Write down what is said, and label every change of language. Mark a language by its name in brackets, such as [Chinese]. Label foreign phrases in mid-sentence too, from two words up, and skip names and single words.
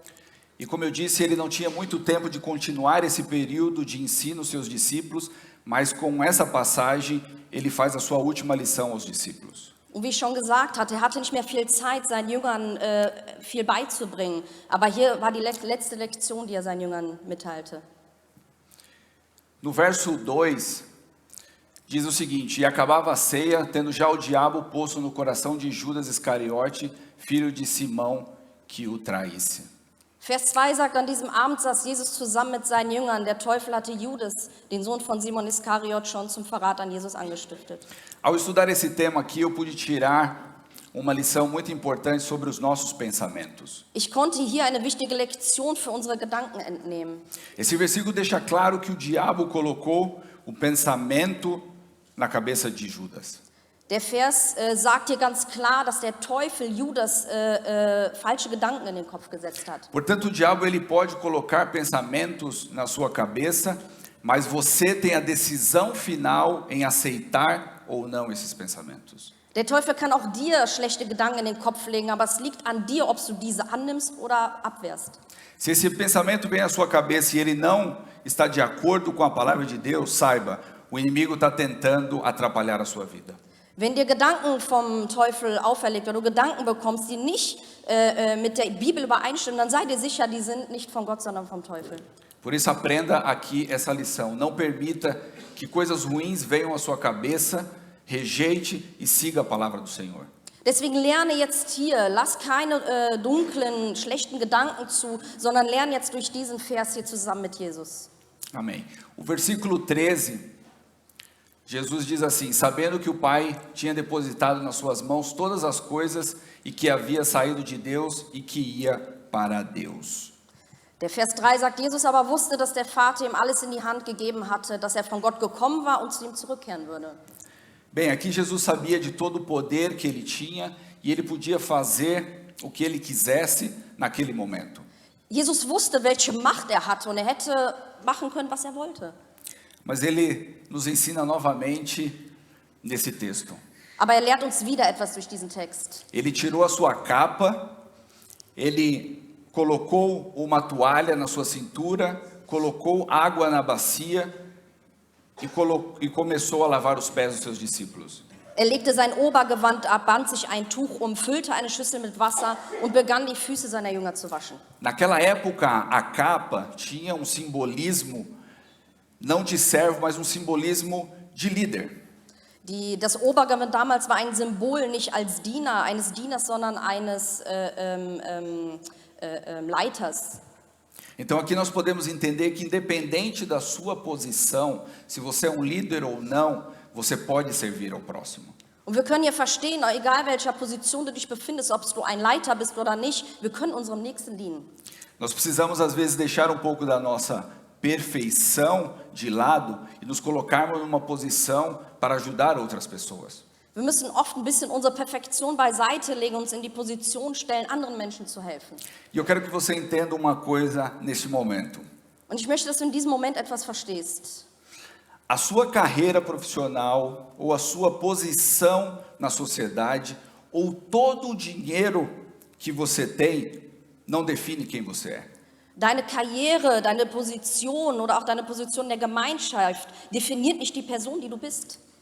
[Portuguese] E como eu disse, ele não tinha muito tempo de continuar esse período de ensino aos seus discípulos, mas com essa passagem ele faz a sua última lição aos discípulos. [German] Und wie ich schon gesagt hatte, er hatte nicht mehr viel Zeit, seinen Jüngern viel beizubringen. Aber hier war die letzte Lektion, die er seinen Jüngern mitteilte. [Portuguese] No verso 2, diz o seguinte: e acabava a ceia, tendo já o diabo posto no coração de Judas Iscariote, filho de Simão, que o traísse. [German] Vers 2 sagt, an diesem Abend saß Jesus zusammen mit seinen Jüngern. Der Teufel hatte Judas, den Sohn von Simon Iskariot, schon zum Verrat an Jesus angestiftet. [Portuguese] Ao estudar esse tema aqui, eu pude tirar uma lição muito importante sobre os nossos pensamentos. [German] Ich konnte hier eine wichtige Lektion für unsere Gedanken entnehmen. [Portuguese] Esse versículo deixa claro que o diabo colocou o pensamento na cabeça de Judas. [German] Der Vers sagt hier ganz klar, dass der Teufel Judas falsche Gedanken in den Kopf gesetzt hat. [Portuguese] Portanto, o diabo ele pode colocar pensamentos na sua cabeça, mas você tem a decisão final em aceitar ou não esses pensamentos. [German] Der Teufel kann auch dir schlechte Gedanken in den Kopf legen, aber es liegt an dir, ob du diese annimmst oder abwehrst. [Portuguese] Se esse pensamento vem à sua cabeça e ele não está de acordo com a palavra de Deus, saiba, o inimigo está tentando atrapalhar a sua vida. [German] Wenn dir Gedanken vom Teufel auferlegt oder du Gedanken bekommst, die nicht mit der Bibel übereinstimmen, dann sei dir sicher, die sind nicht von Gott, sondern vom Teufel. [Portuguese] Por isso, aprenda aqui essa lição. Não permita que coisas ruins venham à sua cabeça, rejeite e siga a palavra do Senhor. [German] Deswegen lerne jetzt hier, lass keine dunklen, schlechten Gedanken zu, sondern lerne jetzt durch diesen Vers hier zusammen mit Jesus. [Portuguese] Amém. O versículo 13, Jesus diz assim: sabendo que o Pai tinha depositado nas suas mãos todas as coisas e que havia saído de Deus e que ia para Deus. [German] Der Vers 3 sagt, Jesus aber wusste, dass der Vater ihm alles in die Hand gegeben hatte, dass er von Gott gekommen war und zu ihm zurückkehren würde. [Portuguese] Bem, aqui Jesus sabia de todo o poder que ele tinha e ele podia fazer o que ele quisesse naquele momento. [German] Jesus wusste, welche Macht er hatte und er hätte machen können, was er wollte. [Portuguese] Mas ele nos ensina novamente nesse texto. [German] Aber er lehrt uns wieder etwas durch diesen Text. [Portuguese] Ele tirou a sua capa, ele colocou uma toalha na sua cintura, colocou água na bacia e começou a lavar os pés dos seus discípulos. [German] Er legte sein Obergewand ab, band sich ein Tuch um, füllte eine Schüssel mit Wasser und begann die Füße seiner Jünger zu waschen. [Portuguese] Naquela época, a capa tinha um simbolismo, não de servo, mas um simbolismo de líder. [German] Das Obergewand damals war ein Symbol nicht als Diener, eines Dieners, sondern eines Leiters. [Portuguese] Então aqui nós podemos entender que independente da sua posição, se você é um líder ou não, você pode servir ao próximo. [German] Und wir können hier verstehen, egal welcher Position du dich befindest, ob du ein Leiter bist oder nicht, wir können unserem Nächsten dienen. [Portuguese] Nós precisamos às vezes deixar um pouco da nossa perfeição de lado e nos colocarmos numa posição para ajudar outras pessoas. [German] Wir müssen oft ein bisschen unsere Perfektion beiseite legen und uns in die Position stellen, anderen Menschen zu helfen. [Portuguese] E eu quero que você entenda uma coisa neste momento. [German] Und ich möchte, dass du in diesem Moment etwas verstehst. [Portuguese] A sua carreira profissional ou a sua posição na sociedade ou todo o dinheiro que você tem não define quem você é. [German] Deine Karriere, deine Position oder auch deine Position in der Gemeinschaft definiert nicht die Person, die du bist.